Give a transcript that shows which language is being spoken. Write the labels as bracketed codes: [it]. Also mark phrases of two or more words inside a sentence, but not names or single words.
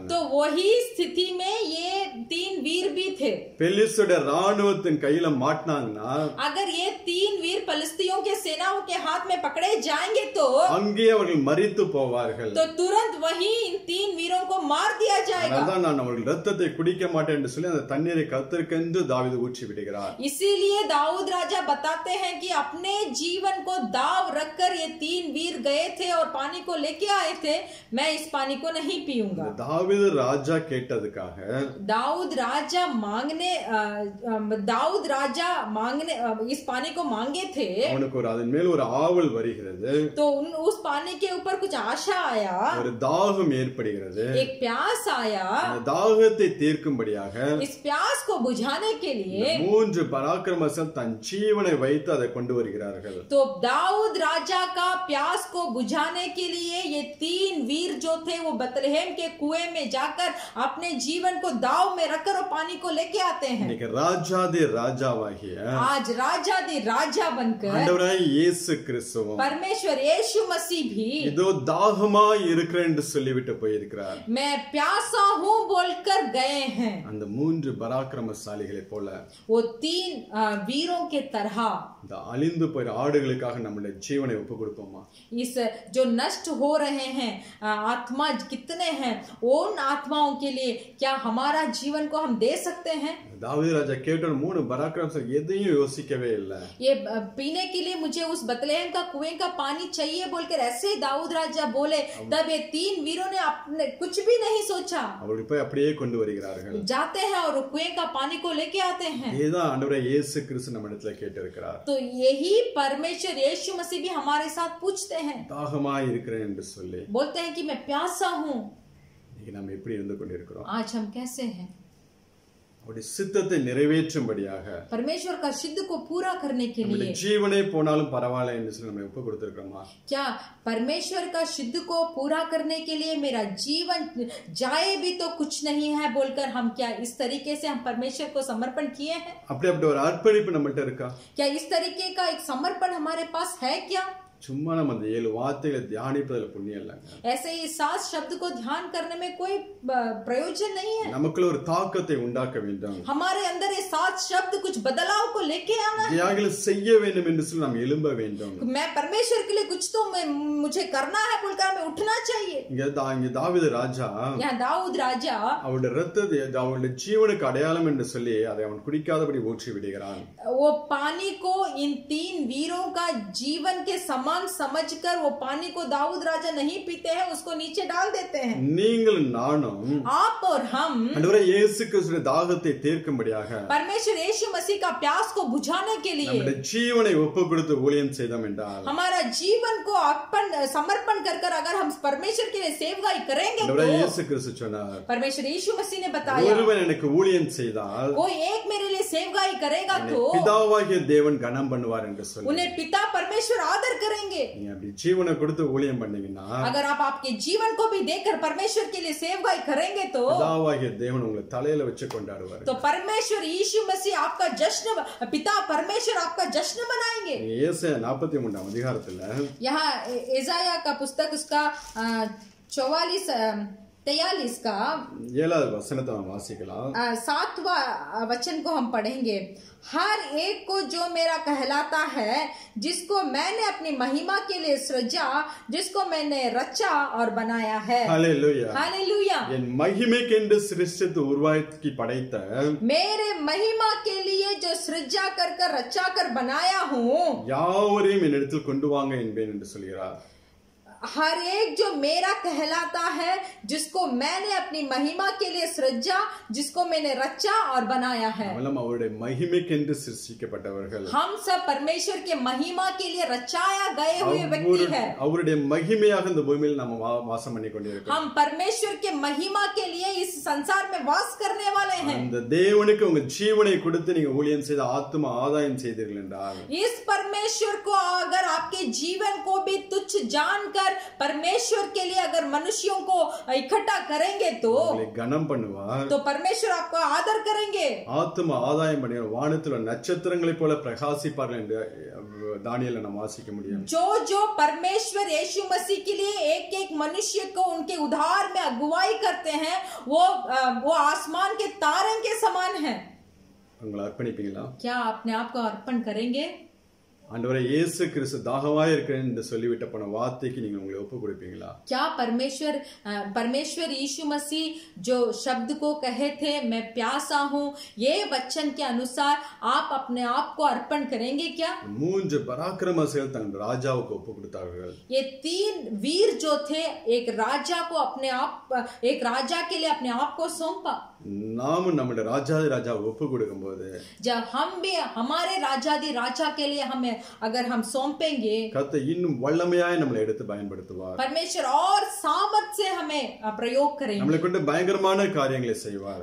[hi] तो वही स्थिति में ये 3 वीर भी थे. [ta] பெலிஸ்தருடைய ராணுவத்தின் கையில மாட்டினாங்கன்னா, [hi] अगर ये 3 वीर फिलिस्तीयों के सेनाओं के हाथ में पकड़े जाएंगे तो [ta] அங்கே அவர்கள் மரித்து போவார்கள். [hi] तो तुरंत वही इन 3 वीरों को मार दिया जाएगा. [ta] அதான் நான் அவர்கள் இரத்தத்தை குடிக்க மாட்டேன் என்று சொல்லி அந்த தண்ணீரை கர்த்தருக்கென்று தாவீது ஊற்றி விடுகிறார். [hi] इसीलिए दाऊद राजा बताते हैं कि अपने जीवन को दाव रखकर ये 3 वीर गए थे और पानी को लेके आए थे, मैं इस पानी को नहीं पीऊंगा. [ta] தாவீது ராஜா கேட்டதுக்காக [hi] दाऊद राजा इस पानी को मांगे थे. [ta] அவனுக்கு ஒரு அதன் மேல் ஒரு ஆவல் வருகிறது. [hi] तो उस पानी के ऊपर कुछ आशा आया, [ta] ஒரு தாகம் ஏற்படுகிறது. [hi] एक प्यास आया. [ta] அந்த தாகத்தை தீர்க்கும்படியாக [hi] इस प्यास को बुझाने के लिए [ta] மூன்று பராக்கிரமசாலிகள் தன் ஜீவனை வைத்து அதை கொண்டு வருகிறார்கள். [hi] तो दाऊद राजा का प्यास को बुझाने के लिए ये 3 वीर जो थे वो बतलहम के कुएं में जाकर अपने जीवन को दाव में रखकर और पानी को लेके आते हैं. [ta] இன்னைக்கு ராஜாதி ராஜாவாகிய [hi] आज राजा दे राजा बनकर [ta] ஆண்டவராய் இயேசு கிறிஸ்துவும் [hi] परमेश्वर यीशु मसीह भी [ta] இதோ தாகமாய் இருக்கிறேன் என்று சொல்லிவிட்டு போயிருக்கிறார். [hi] मैं प्यासा हूँ बोलकर गए हैं. [ta] அந்த மூன்று பராக்கிரமசாலிகளை போல [hi] वो 3 वीरों के तरह [ta] இந்த அழிந்து போய் ஆடுகளுக்காக நம்முடைய ஜீவனை ஒப்பு கொடுப்போமா? [hi] इस जो नष्ट हो रहे हैं आत्मा कितने हैं, उन आत्माओं के लिए क्या हमारा जीवन को हम दे सकते हैं? [ta] தாவீது ராஜா கேட்ட மூணு பராக்கிரமசாலிகள் எதையும் யோசிக்கவே இல்லை. [hi] ये पीने के लिए मुझे उस बतलेहम का कुएं का पानी चाहिए बोलकर ऐसे दाऊद राजा बोले, तब ये 3 वीरों ने अपने कुछ भी नहीं सोचा, [ta] அவர்கள் போய் அப்படியே கொண்டு வருகிறார்கள். [hi] जाते हैं और कुएं का पानी को लेके आते हैं. [ta] இதுதான் ஆண்டவரே இயேசு கிறிஸ்து நம்ம இடத்துல கேட்டிருக்கிறார். [hi] तो यही परमेश्वर यीशु मसीह भी हमारे साथ पूछते हैं, [ta] தாகமாய் இருக்கிறேன் என்று சொல்லி [hi] बोलते हैं कि मैं प्यासा हूँ. [ta] இன்னைக்கு நம்ம எப்படி இருந்து கொண்டிருக்கிறோம்? [hi] आज हम कैसे हैं? [ta] அவருடைய சித்தத்தை நிறைவேற்றும்படியாக [hi] परमेश्वर का सिद्ध को पूरा करने के लिए [ta] ஜீவனே போனாலும் பரவாயில்ல என்று சொல்லி நம்ம ஒப்பு கொடுத்திருக்கிறோமா? [hi] क्या परमेश्वर का सिद्ध को पूरा करने के लिए मेरा जीवन जाए भी तो कुछ नहीं है बोलकर हम क्या इस तरीके से हम परमेश्वर को समर्पण किए हैं? [ta] அப்படி ஒரு அர்ப்பணிப்பு நம்மள்ட்ட இருக்கா? [hi] क्या इस तरीके का एक समर्पण हमारे पास है क्या? [ta] சும்மா நம்ம அந்த 7 வார்த்தைகளை தியானிப்பதில் புண்ணியம் இல்லைங்க. [hi] ऐसे ही 7 शब्द को ध्यान करने में कोई प्रयोजन नहीं है. [ta] நமக்குள்ள ஒரு தாக்கத்தை உண்டாக்க வேண்டும். [hi] हमारे अंदर ये 7 शब्द कुछ बदलाव को लेके आना है. [ta] தியாகிகள் செய்ய வேண்டும் என்று சொல்லி நாம் எழும்ப வேண்டும். [hi] मैं परमेश्वर के लिए कुछ तो मुझे करना है बोलकर हमें उठना चाहिए. [ta] இங்க தாவீது ராஜா [hi] यहाँ दाऊद राजा [ta] அவருடைய இரத்தத்தை அவருடைய ஜீவனுக்கு அடையாளம் என்று சொல்லி அதை அவன் குடிக்காதபடி ஊற்றி விடுகிறான். [hi] वो पानी को इन 3 वीरों का जीवन के सामान समझकर वो पानी को दाऊद राजा नहीं पीते हैं, उसको नीचे डाल देते हैं। [ta] நீங்கள் நானும் [hi] आप और हम [ta] ஆண்டவரே இயேசு கிறிஸ்துவின் தாகத்தை தீர்க்கும்படியாக [hi] परमेश्वर यीशु मसीह का प्यास को बुझाने के लिए [ta] நம்முடைய ஜீவனை ஒப்பு கொடுத்து ஊழியம் செய்தோம் என்றால் [hi] हमारा जीवन को समर्पण कर कर अगर हम परमेश्वर के लिए सेवकाई करेंगे [ta] ஆண்டவரே [hi] तो [ta] இயேசு கிறிஸ்து சொன்னார், [hi] परमेश्वर यीशु मसीह ने बताया [ta] ஒருவன் எனக்கு ஊழியம் செய்தால் [hi] कोई एक मेरे लिए सेवकाई करेगा तो [ta] பிதாவாகிய தேவன் கனம் பண்ணுவார் என்று சொல்லி [hi] उन्हें पिता परमेश्वर आदर करेंगे। [ta] நீங்க அப்படி ஜீவனை கொடுத்து ஊழியம் பண்ணீங்கன்னா [hi] अगर आप आपके जीवन को भी देकर परमेश्वर के लिए सेवकाई करेंगे तो [ta] பிதாவாகிய தேவன் உங்களை தலையில வச்சு கொண்டாடுவார்। [hi] तो परमेश्वर यीशु मसीह आपका जश्न, पिता परमेश्वर आपका जश्न मनाएंगे। [ta] ஏசாயா 43 அதிகாரத்துல [hi] यहाँ एसाया का पुस्तक उसका 43 का [ta] 7வது வசனத்தை நாம் வாசிக்கலாம்। [hi] 7वां वचन को हम पढ़ेंगे। हर एक को जो मेरा कहलाता है, जिसको मैंने अपनी महिमा के लिए सृजा, जिसको मैंने रचा और बनाया है। हालेलुया हालेलुया। [ta] என் மகிமைக்கென்று சிருஷ்டித்து உருவாக்கி படைத்த [hi] मेरे महिमा के लिए जो सृजा कर कर रचा कर बनाया हूँ, [ta] யாவரையும் என்னிடத்தில் கொண்டு வாங்க என்பேன் என்று சொல்கிறார்। [hi] हर एक जो मेरा कहलाता है, जिसको मैंने अपनी महिमा के लिए सृजा, जिसको मैंने रचा और बनाया है। [ta] நம்மெல்லாம் அவருடைய மகிமைக்கென்று சிருஷ்டிக்கப்பட்டவர்கள்। [hi] हम सब परमेश्वर के महिमा के लिए रचाया गए हुए व्यक्ति हैं। [ta] அவருடைய மகிமையாக இந்த பூமியில் நாம் வாசம் பண்ணி கொண்டிருக்கிறோம்। [hi] हम परमेश्वर के महिमा के लिए इस संसार में वास करने वाले हैं। [ta] அந்த தேவனுக்கு உங்க ஜீவனை கொடுத்து நீங்க ஊழியம் செய்து ஆத்தும ஆதாயம் செய்தீர்கள் என்றால், [hi] इस परमेश्वर को अगर आपके जीवन को भी तुच्छ जानकर परमेश्वर के लिए अगर मनुष्यों को इकट्ठा करेंगे तो [ta] கனம் பண்ணுவார்। [hi] तो परमेश्वर आपको आदर करेंगे। [ta] ஆத்தும ஆதாயம் பண்ணி வானத்தில் நட்சத்திரங்களைப் போல பிரகாசிப்பார்கள் என்று தானியேல நாம் வாசிக்க முடியும்। [hi] जो जो परमेश्वर यीशु मसीह के लिए एक एक मनुष्य को उनके उद्धार में अगुवाई करते हैं, वो आसमान के तारे के समान है। [ta] உங்களை अர்ப்பணிப்பீங்களா? [hi] क्या अपने आप को अर्पण करेंगे? [ta] ஆண்டவரே இயேசு கிறிஸ்து தாகமாய் இருக்கிறேன் என்று சொல்லிவிட்ட போன வார்த்தைக்கு நீங்க உங்களை ஒப்பு கொடுப்பீங்களா? [hi] क्या परमेश्वर यीशु मसीह जो शब्द को कहे थे, मैं प्यासा हूँ, ये वचन के अनुसार आप अपने आप को अर्पण करेंगे क्या? [ta] 3 பராக்கிரமசாலிகள் தங்கள் ராஜாவுக்கு ஒப்பு கொடுத்தார்கள்। [hi] ये 3 वीर जो थे, एक राजा के लिए अपने आप को सौंपा। [ta] நாமும் நம்முடைய ராஜாவை ஒப்பு கொடுக்கும்போது [hi] जब हम भी हमारे राजा के लिए हमें अगर हम सौंपेंगे, [ta] கர்த்தர் இன்னும் வல்லமையாய் நம்மளை எடுத்து பயன்படுத்துவார்। [hi] परमेश्वर और सामर्थ से हमें प्रयोग करेंगे, [ta] நம்மளை கொண்டு பயங்கரமான காரியங்களை செய்வார்।